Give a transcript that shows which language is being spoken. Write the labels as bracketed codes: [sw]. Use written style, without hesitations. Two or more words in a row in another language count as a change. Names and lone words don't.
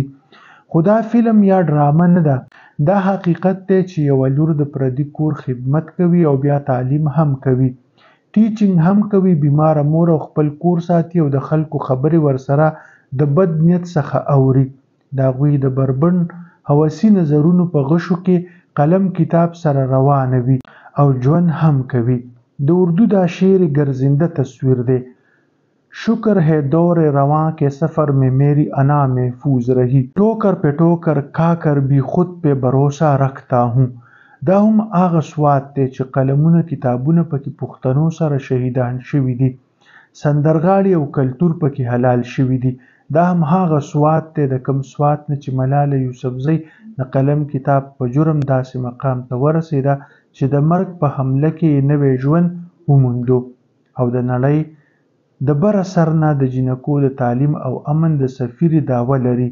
[ps] خو دا فلم یا ډرامه نه ده، دا حقیقت دی چې یوه لور د پردي کور خدمت کوي او بیا تعلیم هم کوي، ټیچینګ هم کوي، بیماره مور او خپل کور ساتي او د خلکو خبرې ورسره د بد نیت څخه اوري. د هغوی د بربنډ هوسي نظرونو په غشو کې قلم کتاب سره روانه وي او ژوند هم کوي. د اردو دا شعر گرزنده تصویر دی: [ur] شکر ہے دور رواں کے سفر میں میری انا محفوظ رہی، ٹوکر پہ ٹوکر کھا کر بھی خود پہ بھروسہ رکھتا ہوں. [ps] دا هم هغه سوات دی چې قلمونه کتابونه پکې پښتنو سره شهیدان شوي دي، سندرغاړي او کلتور پکې حلال شوي دي. دا هم هغه سوات دی د کوم سوات نه چې ملاله یوسفزۍ د قلم کتاب په جرم داسې مقام ته ورسېده چې د مرګ په حمله کې یې نوی ژوند وموندو، او د نړۍ د بره سر نه د جینکو د تعلیم او امن د سفیرې دعوه لري.